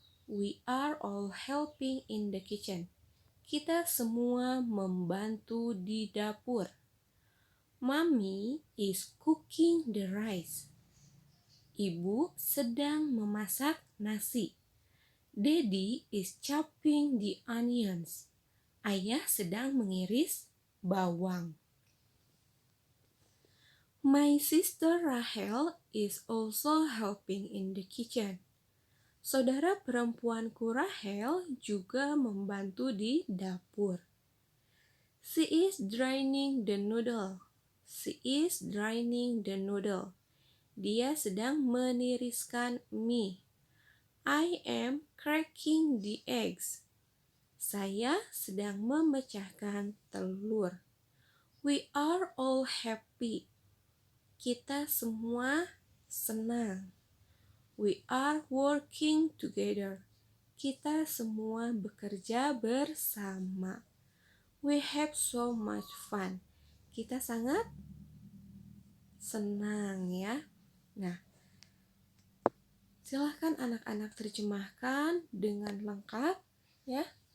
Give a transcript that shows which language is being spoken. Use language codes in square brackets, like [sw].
[en] We are all helping in the kitchen. [id] Kita semua membantu di dapur. [en] Mommy is cooking the rice. [id] Ibu sedang memasak nasi. [en] Daddy is chopping the onions. [id] Ayah sedang mengiris bawang. [en] My sister Rahel is also helping in the kitchen. [id] Saudara perempuanku Rahel juga membantu di dapur. [en] She is draining the noodle. She is draining the noodle. [id] Dia sedang meniriskan mie. [en] I am cracking the eggs. [id] Saya sedang memecahkan telur. [en] We are all happy. [id] Kita semua senang. [en] We are working together. [id] Kita semua bekerja bersama. [en] We have so much fun. [id] Kita sangat senang ya. Nah, silahkan anak-anak terjemahkan dengan lengkap ya.